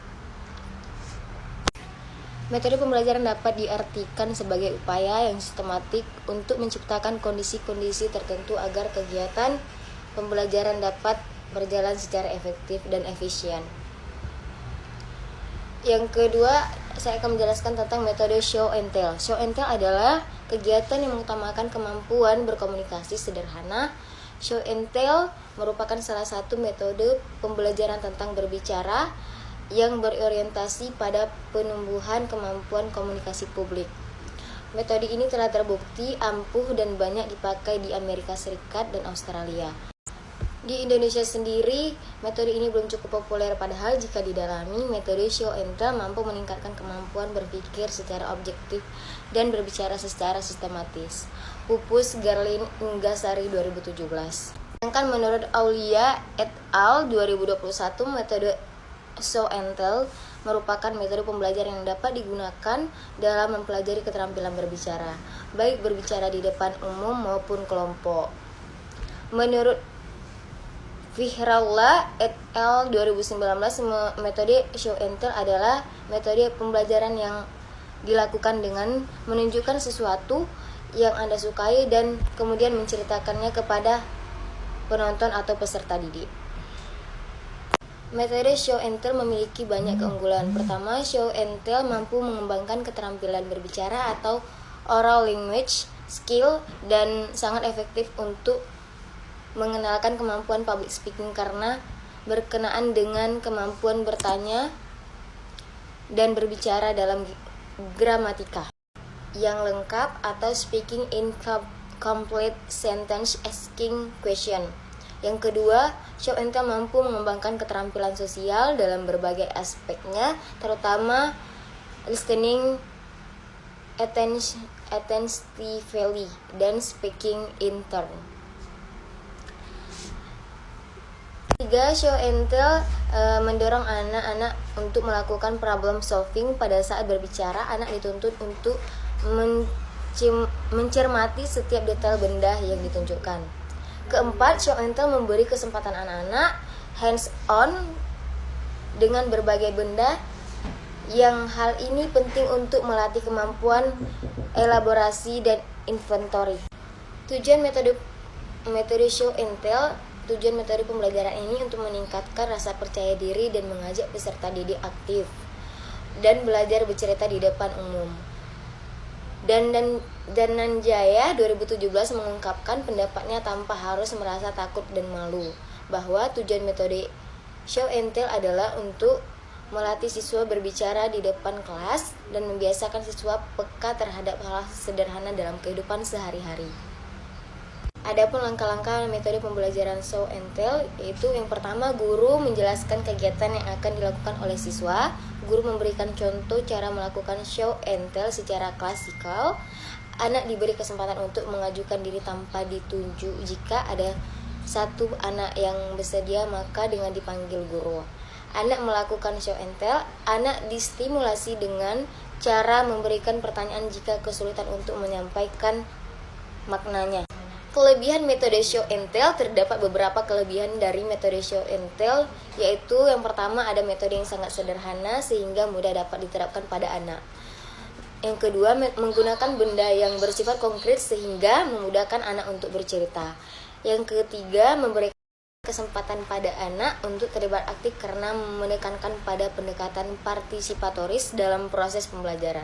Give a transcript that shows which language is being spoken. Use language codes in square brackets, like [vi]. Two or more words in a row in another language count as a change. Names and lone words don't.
[id] Metode pembelajaran dapat diartikan sebagai upaya yang sistematik untuk menciptakan kondisi-kondisi tertentu agar kegiatan pembelajaran dapat berjalan secara efektif dan efisien. Yang kedua, saya akan menjelaskan tentang metode [en] show and tell. Show and tell [id] adalah kegiatan yang mengutamakan kemampuan berkomunikasi sederhana. [en] Show and tell [id] merupakan salah satu metode pembelajaran tentang berbicara yang berorientasi pada penumbuhan kemampuan komunikasi publik. Metode ini telah terbukti ampuh dan banyak dipakai di Amerika Serikat dan Australia. Di Indonesia sendiri, metode ini belum cukup populer, padahal jika didalami, metode [en] show and tell [id] mampu meningkatkan kemampuan berpikir secara objektif dan berbicara secara sistematis. Pupus, Garlin, Inggasari 2017. Sedangkan menurut Aulia et al. 2021, metode [en] show and tell [id] merupakan metode pembelajaran yang dapat digunakan dalam mempelajari keterampilan berbicara, baik berbicara di depan umum maupun kelompok. Menurut Fihrallah et al. 2019, metode [en] show and tell [id] adalah metode pembelajaran yang dilakukan dengan menunjukkan sesuatu yang Anda sukai dan kemudian menceritakannya kepada penonton atau peserta didik. Metode [en] show and tell [id] memiliki banyak keunggulan. Pertama, [en] show and tell [id] mampu mengembangkan keterampilan berbicara atau [en] oral language skill [id] dan sangat efektif untuk mengenalkan kemampuan [en] public speaking [id] karena berkenaan dengan kemampuan bertanya dan berbicara dalam gramatika yang lengkap atau [en] speaking in complete sentence asking question. [id] Yang kedua, [en] show and tell [id] mampu mengembangkan keterampilan sosial dalam berbagai aspeknya, terutama [en] listening attentively [id] dan [en] speaking in turn. [id] Tiga, [en] show and tell [id] mendorong anak-anak untuk melakukan [en] problem solving. [id] Pada saat berbicara, anak dituntut untuk mencermati setiap detail benda yang ditunjukkan. Keempat, [en] show and tell [id] memberi kesempatan anak-anak [en] hands on [id] dengan berbagai benda, yang hal ini penting untuk melatih kemampuan elaborasi dan inventory. Tujuan metode [en] show and tell. [id] Tujuan metode pembelajaran ini untuk meningkatkan rasa percaya diri dan mengajak peserta didik aktif dan belajar bercerita di depan umum. Dananjaya 2017 mengungkapkan pendapatnya tanpa harus merasa takut dan malu, bahwa tujuan metode [en] show and tell [id] adalah untuk melatih siswa berbicara di depan kelas dan membiasakan siswa peka terhadap hal sederhana dalam kehidupan sehari-hari. Adapun langkah-langkah metode pembelajaran [en] show and tell, [id] yaitu yang pertama, guru menjelaskan kegiatan yang akan dilakukan oleh siswa. Guru memberikan contoh cara melakukan [en] show and tell [id] secara klasikal. Anak diberi kesempatan untuk mengajukan diri tanpa ditunjuk. Jika ada satu anak yang bersedia, maka dengan dipanggil guru. Anak melakukan [en] show and tell, [id] anak distimulasi dengan cara memberikan pertanyaan jika kesulitan untuk menyampaikan maknanya. Kelebihan metode [en] show and tell, [id] terdapat beberapa kelebihan dari metode [en] show and tell, [id] yaitu yang pertama, ada metode yang sangat sederhana sehingga mudah dapat diterapkan pada anak. Yang kedua, menggunakan benda yang bersifat konkret sehingga memudahkan anak untuk bercerita. Yang ketiga, memberikan kesempatan pada anak untuk terlibat aktif karena menekankan pada pendekatan partisipatoris dalam proses pembelajaran.